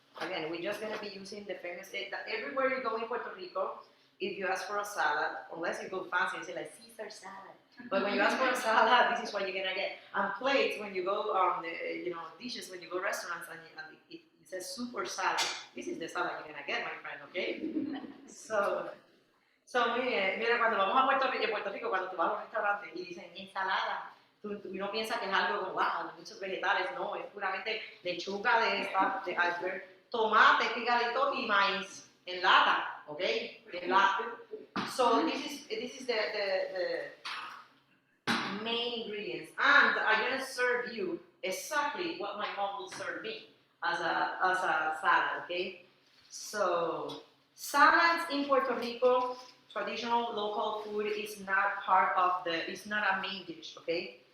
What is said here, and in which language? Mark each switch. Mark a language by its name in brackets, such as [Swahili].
[English] Again, we're just gonna be using the famous. Everywhere you go in Puerto Rico, if you ask for a salad, unless you go fancy and say like Caesar salad, but when you ask for a salad, this is what you're gonna get. And plates when you go dishes when you go restaurants and it says soup or salad. This is the salad you're gonna get, my friend. [Spanish] Okay, So, muy bien, mira, cuando vamos a Puerto Rico, cuando tú vas a los restaurantes y dicen ensalada, uno piensa que es algo como, wow, muchos vegetales, no, es puramente lechuga de iceberg, tomate picadito y maíz en lata, ¿ok? En lata. [English] So, this is the main ingredients, and I'm gonna serve you exactly what my mom will serve me as a salad, okay? So, salads in Puerto Rico, traditional local food is not it's not a main dish, okay?